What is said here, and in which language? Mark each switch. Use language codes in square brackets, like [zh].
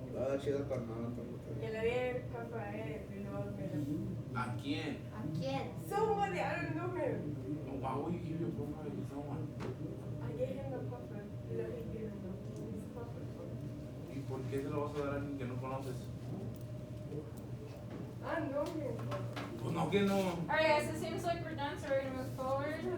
[es] Nada chido para nada tampoco. Que le di el caso a él y luego me ¿A quién? ¿A quién? [en] Somebody, I don't know him. Why would you give your profile to someone? I gave him the password. [es] Y luego [en] he given him his password. [es] ¿Y por qué se lo vas a dar a alguien que no conoces? [en] I know him. [es] Pues no que no. [en] Alright, guys, it seems like we're done, so we're gonna move forward.